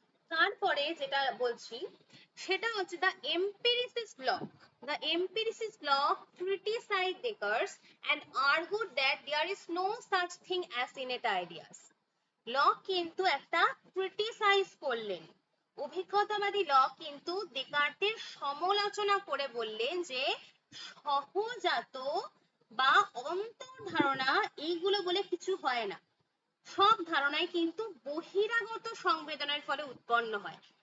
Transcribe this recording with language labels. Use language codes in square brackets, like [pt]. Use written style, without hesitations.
[bn] তারপরে যেটা বলছি সেটা হচ্ছে [en] the empiricist block. The empiricist block criticized Descartes and argued that there is no such thing as innate ideas. [bn] Lock কিন্তু একটা ক্রিটিসাইজ করলেন, অভিজ্ঞতাবাদী লক কিন্তু ডেকার্টের সমালোচনা করে বললেন যে সহজাত বা অন্তর্ধারণা এইগুলো বলে কিছু হয় না, সব ধারণাই কিন্তু বহিরাগত সংবেদনের ফলে উৎপন্ন হয়।